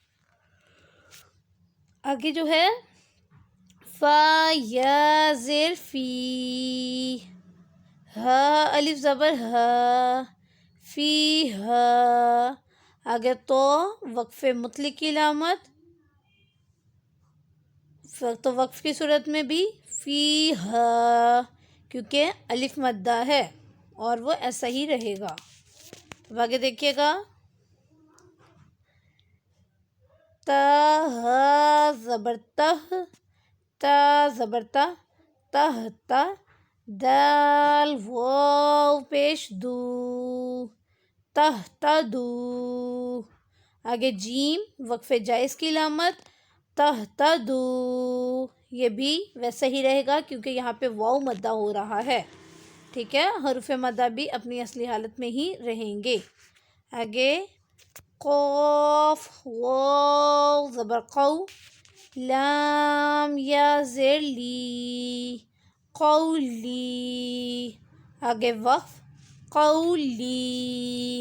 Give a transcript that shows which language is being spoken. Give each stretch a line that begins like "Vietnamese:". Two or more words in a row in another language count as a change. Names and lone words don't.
Urdu: آگے جو ہے فا یا زیر فی، ہا الف زبر ہا، فی ہا، آگے تو وقف مطلق کی علامت، تو وقف کی صورت میں بھی فی ہا کیونکہ الف مدہ ہے اور وہ ایسا ہی رہے گا. اب آگے دیکھیے گا تا ہا زبر تہ، تا زبر تا، تہ تا، دال واو پیش دو، تہ تدو، آگے جیم وقف جائز کی علامت تہ تدو، یہ بھی ویسا ہی رہے گا کیونکہ یہاں پہ واو مدہ ہو رہا ہے، ٹھیک ہے، حروف مدہ بھی اپنی اصلی حالت میں ہی رہیں گے. آگے قاف واو زبر قو، لام یا زیر لی، قولی، آگے وقف قولی.